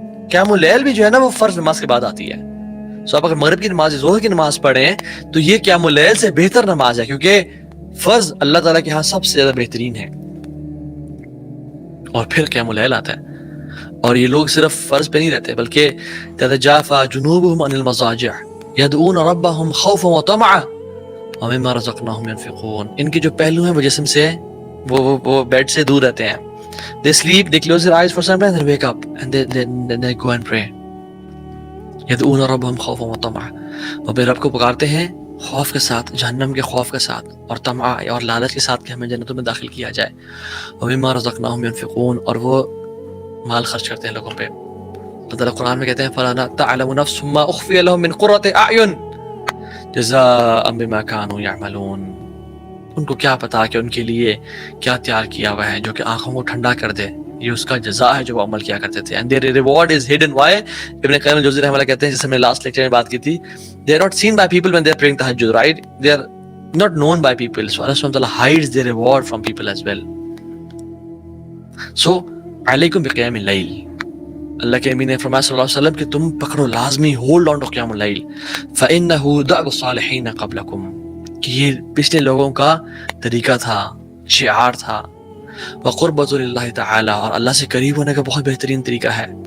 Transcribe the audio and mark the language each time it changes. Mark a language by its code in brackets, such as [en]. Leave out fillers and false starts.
[ur] قیام اللیل بھی جو ہے نا وہ فرض نماز کے بعد آتی ہے. سو آپ اگر مغرب کی نماز، ظہر کی نماز پڑھیں تو یہ قیام اللیل سے بہتر نماز ہے، کیونکہ فرض اللہ تعالیٰ کے ہاں سب سے زیادہ بہترین ہے، اور پھر قیام اللیل آتا ہے. اور یہ لوگ صرف فرض پہ نہیں رہتے بلکہ [ar] تتجافى جنوبهم عن المضاجع يدعون ربهم خوفا وطمعا ومما رزقناهم ينفقون. [ur] ان کے جو پہلو ہیں وہ جسم سے وہ بیڈ سے دور رہتے ہیں. [en] They sleep, they close their eyes for some time, then wake up and they go and pray. [ar] يدعون ربهم خوفا وطمعا، [ur] وہ اپنے رب کو پکارتے ہیں خوف کے ساتھ، جہنم کے خوف کے ساتھ، اور طمع اور لالچ کے ساتھ کہ ہمیں جنتوں میں داخل کیا جائے. [ar] ومما رزقناهم ينفقون، [ur] اور وہ مال خرچ کرتے ہیں لوگوں پہ. اللہ تعالیٰ قرآن میں کہتے ہیں [ar] فَلَا تَعْلَمُ نَفْسٌ مَا أُخْفِيَ لَهُم مِّن قُرَّةِ أَعْيُنٍ جَزَاءً بِمَا كَانُوا يَعْمَلُونَ. [ur] ان کو کیا پتا کہ ان کے لیے کیا تیار کیا ہوا ہے جو کہ آنکھوں کو ٹھنڈا کر دے، یہ اس کا جزا ہے جو وہ عمل کیا کرتے تھے. [en] And their reward is hidden. Why? [ur] ابن قیم الجوزی رحمہ اللہ کہتے ہیں، جیسے ہم نے لاسٹ لیکچر میں بات کی تھی، [en] they are not seen by people when they are praying tahajjud, right? They are not known by people. So Allah subhanahu wa ta'ala hides their reward from people as well. [ur] So [ar] علیکم بقیام اللیل، [ur] اللہ کے امین نے فرمایا صلی اللہ علیہ وسلم کہ تم پکڑو لازمی، [en] hold on to [ur] قیام اللیل. [ar] فإنہ دأب الصالحین قبلکم، [ur] کہ یہ پچھلے لوگوں کا طریقہ تھا، شعار تھا. [ar] وقربۃ للہ تعالی، [ur] اور اللہ سے قریب ہونے کا بہت بہترین طریقہ ہے.